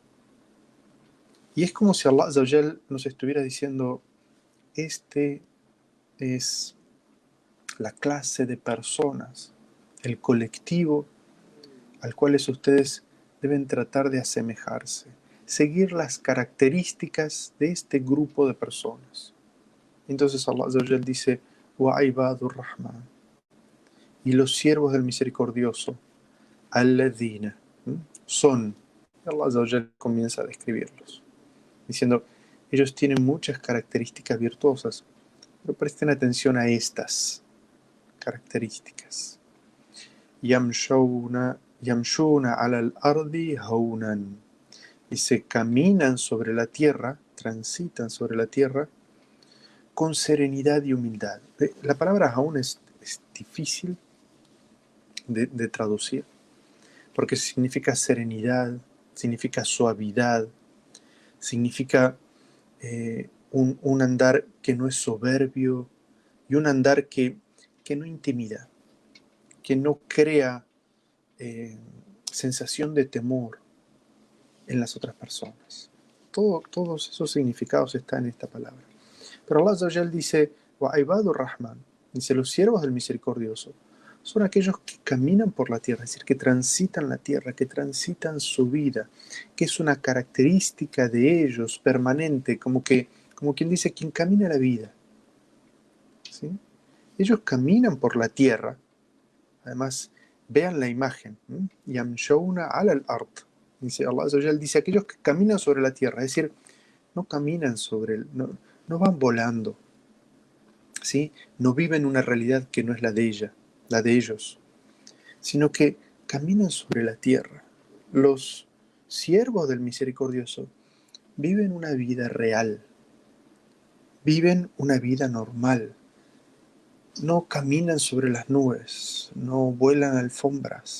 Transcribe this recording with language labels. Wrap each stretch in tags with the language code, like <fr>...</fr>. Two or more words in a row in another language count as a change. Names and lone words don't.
<es>Y es como si Allah</es> <ar>عز وجل</ar> <es>nos estuviera diciendo, este es la clase de personas, el colectivo al cual ustedes deben tratar de asemejarse, seguir las características de este grupo de personas. Entonces Allah</es> <ar>عز وجل</ar> <es>dice,</es> <ar>وعباد الرحمن,</ar> <es>y los siervos del misericordioso, alladhina, son. Allah</es> <ar>عز وجل</ar> <es>comienza a describirlos, diciendo, ellos tienen muchas características virtuosas, pero presten atención a estas características.</es> <ar>يمشون على الأرض هونا,</ar> <es>y se caminan sobre la tierra, transitan sobre la tierra con serenidad y humildad. La palabra haun es difícil de traducir, porque significa serenidad, significa suavidad, significa un andar que no es soberbio y un andar que no intimida, que no crea sensación de temor en las otras personas. Todos esos significados están en esta palabra. Pero Allah</es> <ar>عز وجل</ar> <es>dice,</es> <ar>وعباد الرحمن,</ar> <es>dice, los siervos del misericordioso son aquellos que caminan por la tierra, es decir, que transitan la tierra, que transitan su vida, que es una característica de ellos permanente, como quien dice, quien camina la vida. ¿Sí? Ellos caminan por la tierra. Además, vean la imagen.</es> <ar>يمشون على الأرض.</ar> <es>Dice Allah</es> <ar>عز وجل,</ar> <es>dice aquellos que caminan sobre la tierra, es decir, no caminan no van volando, ¿sí? No viven una realidad que no es la de ellos, sino que caminan sobre la tierra. Los siervos del misericordioso viven una vida real, viven una vida normal, no caminan sobre las nubes, no vuelan alfombras.</es>